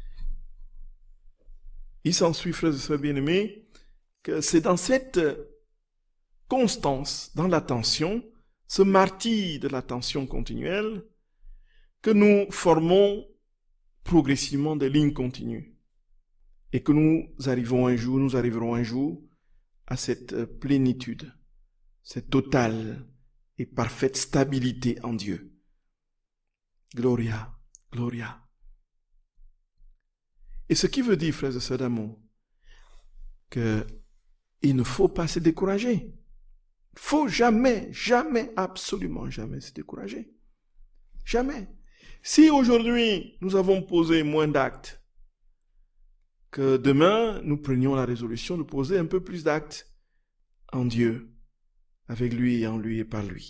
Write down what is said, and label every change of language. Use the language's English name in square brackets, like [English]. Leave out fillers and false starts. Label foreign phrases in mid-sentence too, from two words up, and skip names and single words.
[French] Il s'ensuit, frères et sœurs bien-aimés, que c'est dans cette constance, dans l'attention, ce martyre de l'attention continuelle, que nous formons progressivement des lignes continues et que nous arriverons un jour à cette plénitude, cette totale et parfaite stabilité en Dieu. [Latin] Gloria, gloria. [French] Et ce qui veut dire, frères et sœurs d'amour, qu'il ne faut pas se décourager. Il ne faut jamais, absolument jamais se décourager. Jamais. Si aujourd'hui nous avons posé moins d'actes, que demain nous prenions la résolution de poser un peu plus d'actes en Dieu, avec lui et en lui et par lui.